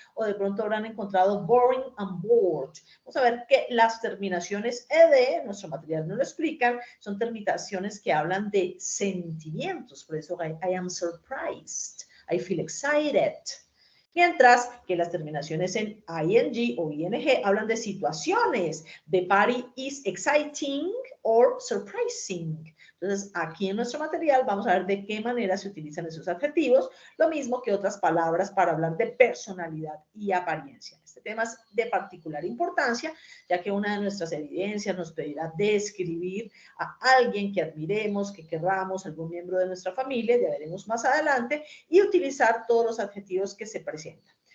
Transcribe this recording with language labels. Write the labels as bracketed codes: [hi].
[es] O de pronto habrán encontrado boring and bored. Vamos a ver que las terminaciones ed, nuestro material no lo explican, son terminaciones que hablan de sentimientos. Por eso [en] I am surprised, I feel excited. [es] Mientras que las terminaciones en ing o ing hablan de situaciones. [en] The party is exciting or surprising. [es] Entonces, aquí en nuestro material vamos a ver de qué manera se utilizan esos adjetivos, lo mismo que otras palabras para hablar de personalidad y apariencia. Este tema es de particular importancia, ya que una de nuestras evidencias nos pedirá describir a alguien que admiremos, que querramos, algún miembro de nuestra familia, ya veremos más adelante, y utilizar todos los adjetivos que se presentan.